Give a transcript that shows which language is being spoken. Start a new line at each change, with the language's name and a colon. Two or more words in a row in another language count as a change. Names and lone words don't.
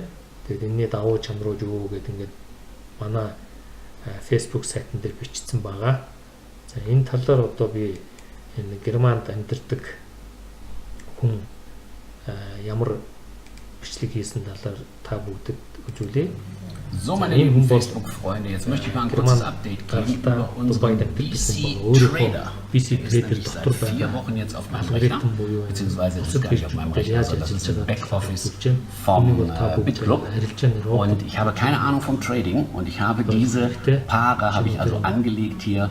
Mongolian: Тэгээд энэний давуу чанарууд юу гэдэг ингээд манай Facebook сайтн дээр бичсэн байгаа. За энэ талаар одоо би энэ Германд амьдардаг хүн ямар бичлэг хийсэн талаар та бүгдэд үзүүлье.
German: So, meine lieben Facebook-Freunde, jetzt möchte ich mal ein kurzes Update geben über unseren BC Trader. Der ist seit 4 Wochen jetzt auf meinem Rechner, beziehungsweise das ist gar nicht auf meinem Rechner, sondern das ist ein Backoffice vom BitClub. Und ich habe keine Ahnung vom Trading und ich habe diese Paare also angelegt hier.